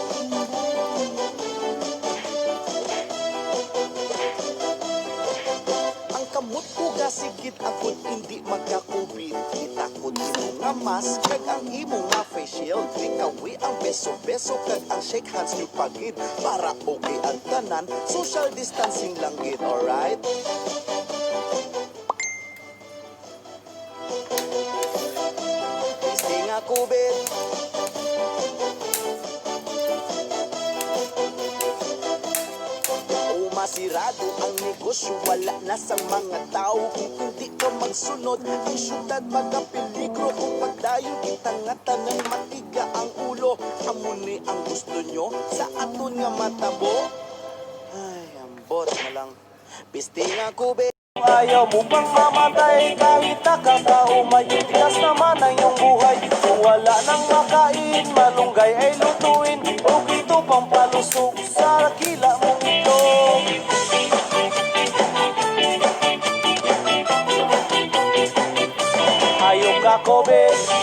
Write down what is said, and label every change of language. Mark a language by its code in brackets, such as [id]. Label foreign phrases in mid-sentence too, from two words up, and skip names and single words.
[hil] Ang kamot ko gasigit akot hindi magkakubit. Itakot imo nga mask kag ang imo nga face shield. Ikawi ang beso-beso kag ang [en] shake hands [hil] ni pagid. Para okay ang tanan, [en] social distancing [hil] lang gid, alright? Este nga kubit. Masirado ang negosyo, wala na sa mga tao. Kung hindi ka magsunod, ang syudad magkapeligro. Kung pagdayo kita nga tanang matiga ang ulo. Amuni ang gusto nyo sa aton nga matabo. Ay, ambot na lang. Piste nga kubit. [tl] Ayaw mo bang mamatay kahit nakakao may tigas naman ang iyong buhay. Kung wala nang makain, malunggay ay lutuin. O ito pang palusog sa kila mong ito. [hil] Ayaw ka kubit.